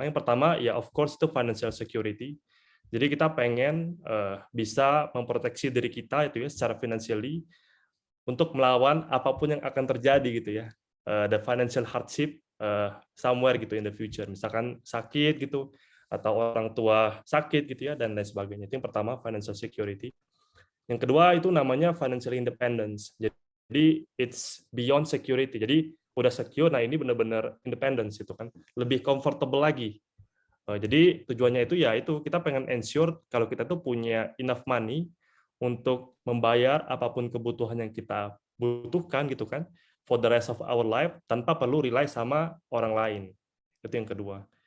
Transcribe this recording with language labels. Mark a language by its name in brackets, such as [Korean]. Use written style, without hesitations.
[Indonesian] Yang pertama, ya of course itu financial security. Jadi kita pengen bisa memproteksi diri kita itu ya secara financially untuk melawan apapun yang akan terjadi gitu ya. [English] The financial hardship somewhere gitu in the future. [Indonesian] Misalkan sakit gitu atau orang tua sakit gitu ya dan lain sebagainya. Itu yang pertama, financial security. Yang kedua itu namanya financial independence. [English] Jadi it's beyond security. [Indonesian] Jadi udah secure, nah ini benar-benar independence itu kan, lebih comfortable lagi. Jadi tujuannya itu ya itu kita pengen ensure kalau kita tuh punya enough money untuk membayar apapun kebutuhan yang kita butuhkan gitu kan [English] for the rest of our life [Indonesian] tanpa perlu rely sama orang lain. Itu yang kedua.